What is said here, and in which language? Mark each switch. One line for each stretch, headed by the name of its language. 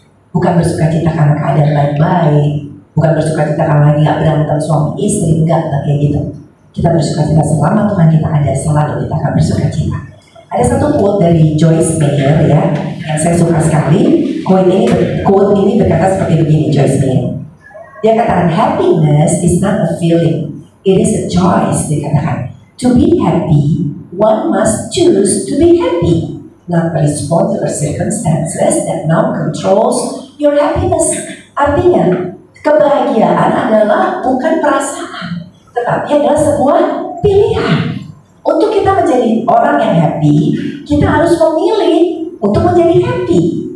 Indonesian: Bukan bersuka cita karena keadaan baik-baik, bukan bersuka cita karena lagi gak berantem suami istri, enggak kayak gitu. Kita bersuka cita selama Tuhan kita ada, selalu kita akan bersuka cita. Ada satu quote dari Joyce Meyer ya, yang saya suka sekali. Quote ini berkata seperti begini, Joyce Meyer. Dia katakan,
English: happiness is not a feeling, it is a choice.
Indonesian: Dia katakan,
English: to be happy, one must choose to be happy, not respond to the circumstances that now controls your happiness.
Indonesian: Artinya, kebahagiaan adalah bukan perasaan, tetapi adalah sebuah pilihan. Untuk kita menjadi orang yang happy, kita harus memilih untuk menjadi happy.